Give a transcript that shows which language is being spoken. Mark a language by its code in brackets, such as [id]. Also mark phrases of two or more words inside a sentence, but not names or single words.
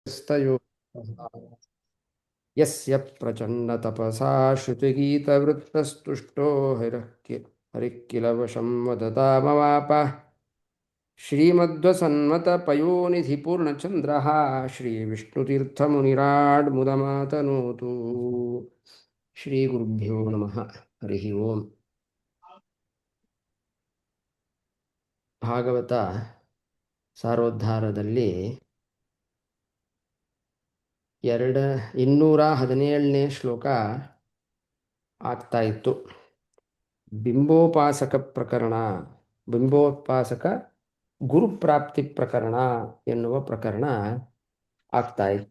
[sa] स्तयो यस्य प्रचण्डतपसा श्रुतिगीतवृत्तस्तुष्टो हरिः किल वशं वदतामवाप श्रीमध्वसन्मतपयोनिधिपूर्णचन्द्रः श्रीविष्णुतीर्थमुनिराड्मुदमातनोतु श्रीगुरुभ्यो नमः हरिः ओम् [kn] ಭಾಗವತ ಸಾರೋದ್ಧಾರದಲ್ಲಿ 217ನೇ ಶ್ಲೋಕ ಆಗ್ತಾ ಇತ್ತು. ಬಿಂಬೋಪಾಸಕ ಪ್ರಕರಣ, ಬಿಂಬೋಪಾಸಕ ಗುರುಪ್ರಾಪ್ತಿ ಪ್ರಕರಣ ಎನ್ನುವ ಪ್ರಕರಣ ಆಗ್ತಾ ಇತ್ತು.